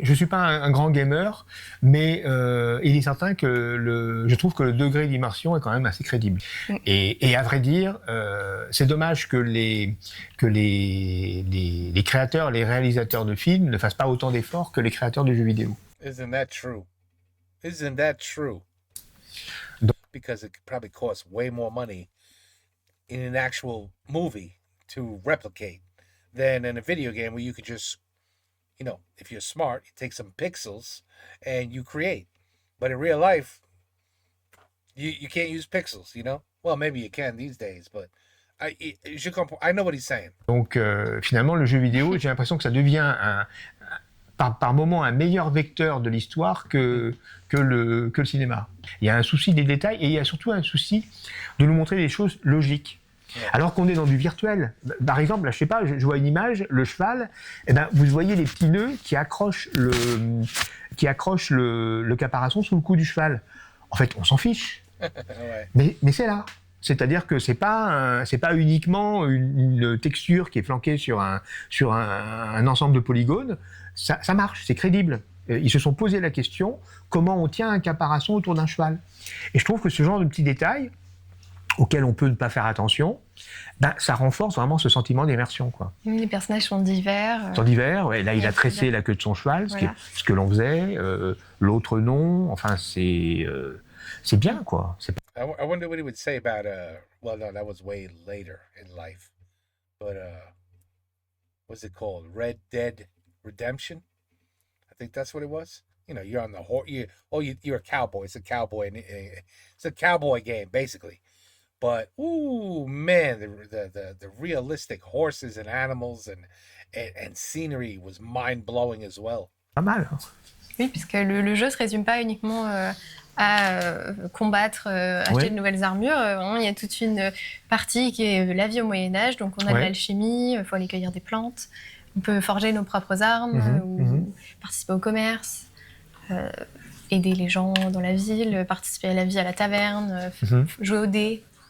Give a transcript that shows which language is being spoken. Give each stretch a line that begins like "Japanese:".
French: Je suis pas un grand gamer, mais il est certain que je trouve que le degré d'immersion est quand même assez crédible. Et à vrai dire, c'est dommage que les créateurs, les réalisateurs de films ne fassent pas autant d'efforts que les créateurs de jeux vidéo.
English: Isn't that true? Isn't that true? Because it could probably cost way more money in an actual movie to replicate than in a video game where you could just, you know, if you're smart, you take some pixels and you create. But in real life, you can't use pixels, you know? Well, maybe you can these days, but I know what he's saying.
French: Donc finalement, le jeu vidéo, j'ai l'impression que ça devient par moment un meilleur vecteur de l'histoire que le cinéma. Il y a un souci des détails et il y a surtout un souci de nous montrer des choses logiques. Alors qu'on est dans du virtuel. Par exemple, là, je sais pas, je vois une image, le cheval, eh ben, vous voyez les petits nœuds qui accrochent le caparaçon sous le cou du cheval. En fait, on s'en fiche. Ouais. Mais c'est là. C'est-à-dire que c'est pas uniquement une texture qui est flanquée sur un ensemble de polygones. Ça marche, c'est crédible. Ils se sont posé la question, comment on tient un caparaçon autour d'un cheval ? Et je trouve que ce genre de petits détails, auxquels on peut ne pas faire attention, ben, ça renforce vraiment ce sentiment d'immersion, quoi. Les personnages sont divers. Sont divers, ouais. Là, il a tressé la queue de son cheval, Voilà. ce que l'on faisait, l'autre non, enfin, c'est bien, quoi.
English: I wonder what he would say about well, no, that was way later in life, but what's it called? Red Dead Redemption. I think that's what it was. You know, you're on the horse. You're a cowboy. It's a cowboy. It's a cowboy game basically. But ooh, man, the realistic horses and animals and scenery was mind blowing as well.
French: Pas mal. Hein. Oui, puisque le jeu se résume pas uniquement à combattre, acheter de nouvelles armures. Il y a toute une partie qui est la vie au Moyen-Âge. Donc, on a de l'alchimie, il faut aller cueillir des plantes. On peut forger nos propres armes ou participer au commerce, aider les gens dans la ville, participer à la vie à la taverne, jouer aux dés.